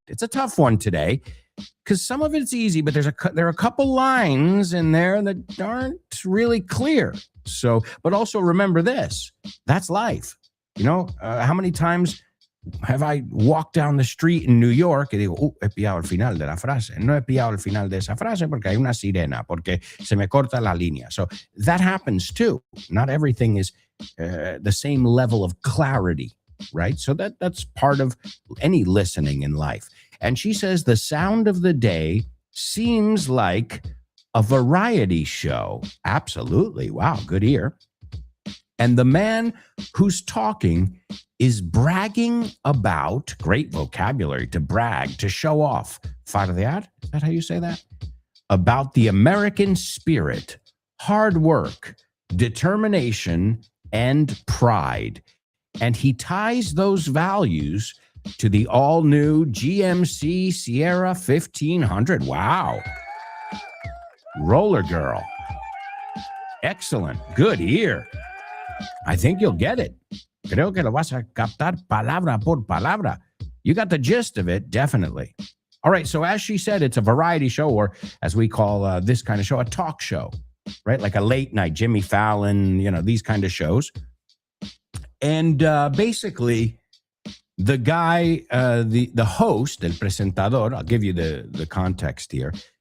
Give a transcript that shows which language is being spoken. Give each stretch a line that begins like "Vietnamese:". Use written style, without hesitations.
English: It's a tough one today because some of it's easy, but there are a couple lines in there that aren't really clear. So, but also remember this, that's life. You know, how many times have I walked down the street in New York
Spanish: y digo, he pillado el final de la frase. No he pillado el final de esa frase porque hay una sirena, porque se me corta la línea.
English: So that happens too. Not everything is the same level of clarity, right? So that's part of any listening in life. And she says the sound of the day seems like a variety show. Absolutely. Wow, good ear. And the man who's talking is bragging about, great vocabulary, to brag, to show off. Fardear, is that how you say that? About the American spirit, hard work, determination, and pride. And he ties those values to the all-new GMC Sierra 1500. Wow. Roller Girl. Excellent. Good ear. I think you'll get it.
Spanish: Creo que lo vas a captar palabra por palabra.
English: You got the gist of it, definitely. All right, so as she said, it's a variety show, or as we call this kind of show, a talk show, right? Like a late night, Jimmy Fallon, you know, these kind of shows. And basically, the guy, the host, el presentador, I'll give you the context here.